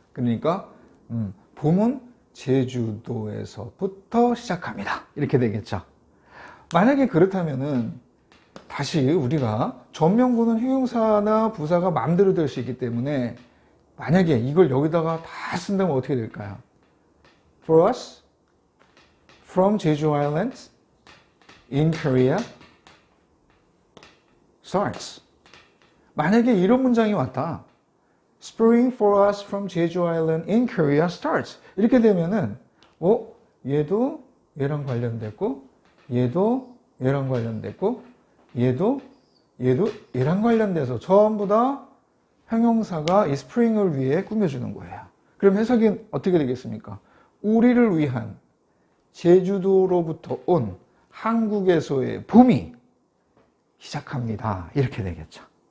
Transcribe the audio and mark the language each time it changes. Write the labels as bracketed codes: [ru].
[ko] 그러니까 봄은 제주도에서부터 시작합니다. 이렇게 되겠죠. 만약에 그렇다면은 다시 우리가 전명구는 형용사나 부사가 마음대로 될 수 있기 때문에 만약에 이걸 여기다가 다 쓴다면 어떻게 될까요? [en] For us, from Jeju Island, in Korea, starts. [ko] 만약에 이런 문장이 왔다. [en] Spring for us from Jeju Island in Korea starts. [ko] 이렇게 되면은 얘도 얘랑 관련됐고 얘도 얘랑 관련됐고 얘도 얘랑 관련돼서 전부 다 형용사가 이 spring을 위해 꾸며주는 거예요. 그럼 해석이 어떻게 되겠습니까? 우리를 위한 제주도로부터 온 한국에서의 봄이 시작합니다. 이렇게 되겠죠.